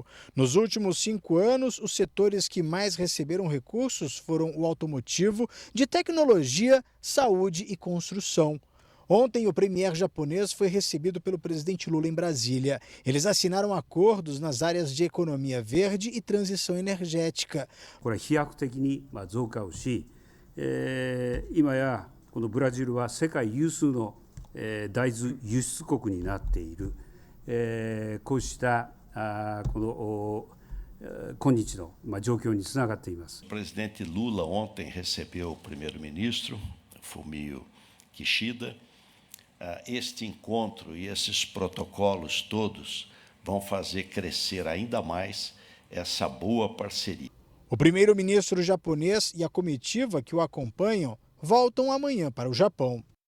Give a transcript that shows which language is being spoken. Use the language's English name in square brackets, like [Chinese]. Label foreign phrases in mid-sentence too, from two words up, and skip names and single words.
[Portuguese] Nos últimos 5 anos, os setores que mais receberam recursos foram o automotivo, de tecnologia, saúde e construção. Ontem, o premier japonês foi recebido pelo presidente Lula em Brasília. Eles assinaram acordos nas áreas de economia verde e transição energética. [Japanese] これ飛躍的に増加をし、今やこのブラジルは世界有数の大豆輸出国になっている、こうしたこの今日の状況につながっています。 [Portuguese] O presidente Lula ontem recebeu o primeiro-ministro Fumio Kishida. Este encontro e esses protocolos todos vão fazer crescer ainda mais essa boa parceria. O primeiro-ministro japonês e a comitiva que o acompanham voltam amanhã para o Japão.